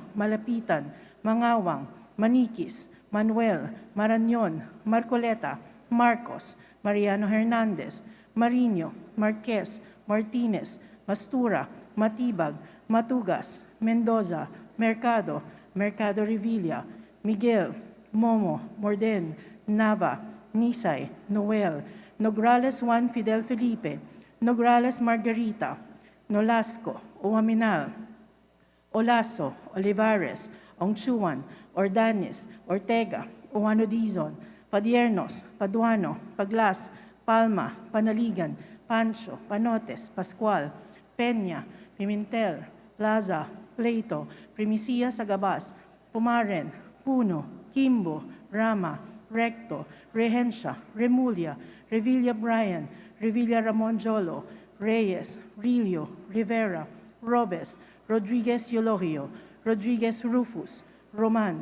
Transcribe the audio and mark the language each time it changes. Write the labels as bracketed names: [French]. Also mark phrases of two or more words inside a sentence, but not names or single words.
[Filipino] Malapitan, Mangawang, Manikis, Manuel, Marañon, Marcoleta, Marcos, Mariano Hernandez, Marino, Marquez, Martinez, Mastura, Matibag, Matugas, Mendoza, Mercado, Mercado Revilla, Miguel, Momo, Morden, Nava, Nisay, Noel, Nograles Juan Fidel Felipe, Nograles Margarita, Nolasco, Uaminal, Olaso, Olivares, Ongchuan, Ordanes, Ortega, Uano Dizon, Padiernos, Paduano, Paglas, Palma, Panaligan, Pancho, Panotes, Pascual, Peña, Pimentel, Plaza, Pleito, Primicia Sagabas, Pumaren, Puno, Kimbo, Rama, Recto, Regencia, Remulla, Revilla Brian, Revilla Ramon Jolo, Reyes, Rilio, Rivera, Robes, Rodriguez Eulogio, Rodriguez Rufus, Roman,